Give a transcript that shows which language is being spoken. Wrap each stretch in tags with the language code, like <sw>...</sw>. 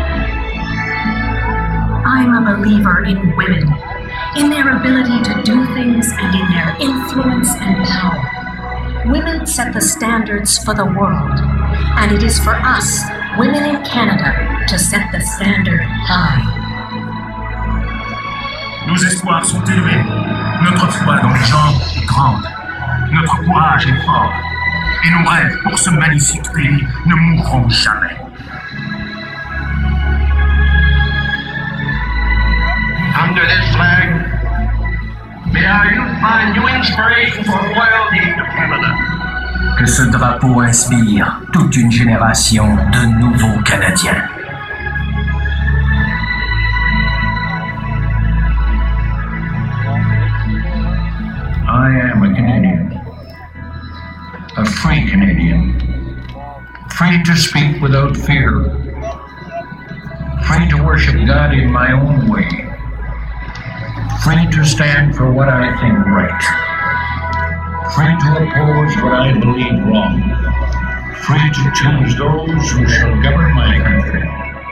<en>I'm a believer in women, in their ability to do things and in their influence and power. Women set the standards for the world, and it is for us, women in Canada, to set the standard high.</en> <fr>Nos espoirs sont élevés, notre foi dans les gens est grande, notre courage est fort, et nos rêves pour ce magnifique pays ne mourront jamais.</fr> <en>Under this flag, may our youth find new inspiration for loyalty to Canada.</en> <fr>Que ce drapeau inspire toute une génération de nouveaux Canadiens.</fr> <en>I am a Canadian, a free Canadian, free to speak without fear, free to worship God in my own way, free to stand for what I think right, free to oppose what I believe wrong, free to choose those who shall govern my country.</en>